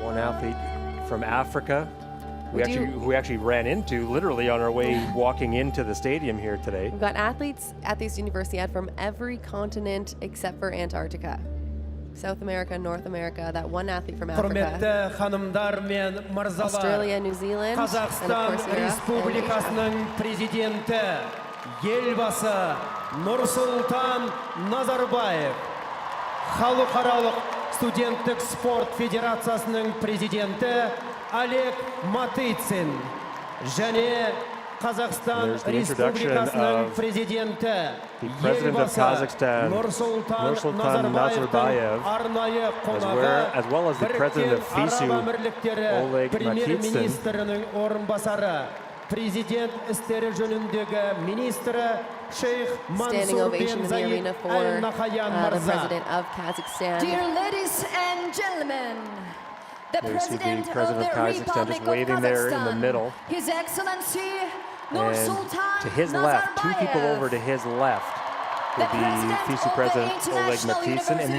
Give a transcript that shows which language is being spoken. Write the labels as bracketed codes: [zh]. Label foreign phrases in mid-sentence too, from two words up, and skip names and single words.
[en] One athlete from Africa who we actually ran into literally on our way walking into the stadium here today. We've got athletes at this Universiade from every continent except for Antarctica. South America, North America, that one athlete from Africa. Australia, New Zealand, [kk] Казахстан Республикасының президенті елбасы Нұрсұлтан Назарбаев, Халықаралық студенттік спорт федерациясының президенті Олег Матыцин және Қазақстан Республикасының президенті елбасы Нұрсұлтан Назарбаевтың арнайы қонағы Біріккен Араб Әмірліктері премьер-министрінің орынбасары, президент істері жөніндегі министрі Шейх Мансур бен Заид Аль Нахаян мырза. [en] Dear ladies and gentlemen, the There you see the President President of Kazakhstan just waiting there in the middle. His Excellency And Nursultan to his left, two people Nazarbayev, over to his left, the would be FISU President Oleg International Matysyn, and in